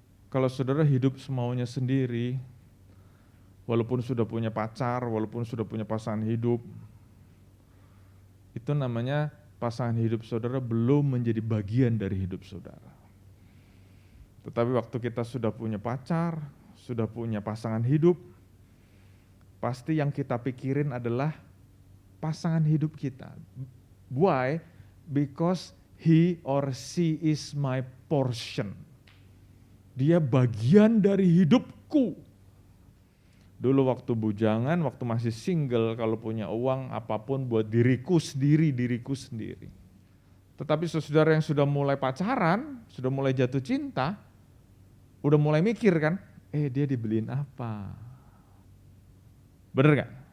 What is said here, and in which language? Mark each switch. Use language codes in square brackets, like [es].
[id] Kalau saudara hidup semaunya sendiri, walaupun sudah punya pacar, walaupun sudah punya pasangan hidup, itu namanya pasangan hidup saudara belum menjadi bagian dari hidup saudara. Tetapi waktu kita sudah punya pacar, sudah punya pasangan hidup, pasti yang kita pikirin adalah pasangan hidup kita. [en] Why? Because he or she is my portion. [id] Dia bagian dari hidupku. Dulu waktu bujangan, waktu masih single, kalau punya uang apapun buat diriku sendiri. Tetapi saudara yang sudah mulai pacaran, sudah mulai jatuh cinta, udah mulai mikir kan, dia dibeliin apa? Bener gak?